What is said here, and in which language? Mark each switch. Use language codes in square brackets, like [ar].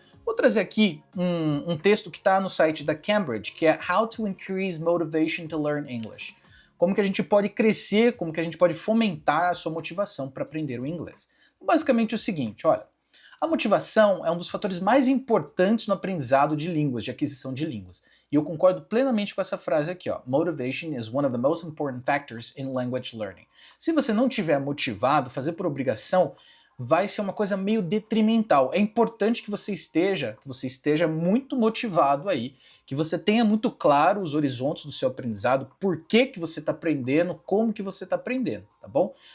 [pt] Vou trazer aqui um texto que está no site da Cambridge, que é [en] How to Increase Motivation to Learn English. [pt] Como que a gente pode crescer, como que a gente pode fomentar a sua motivação para aprender o inglês. Basicamente o seguinte, olha, a motivação é um dos fatores mais importantes no aprendizado de línguas, de aquisição de línguas. E eu concordo plenamente com essa frase aqui, ó. [en] Motivation is one of the most important factors in language learning. [pt] Se você não estiver motivado, fazer por obrigação vai ser uma coisa meio detrimental. É importante que você esteja muito motivado aí, que você tenha muito claro os horizontes do seu aprendizado, por que você está aprendendo, como que você está aprendendo, tá bom?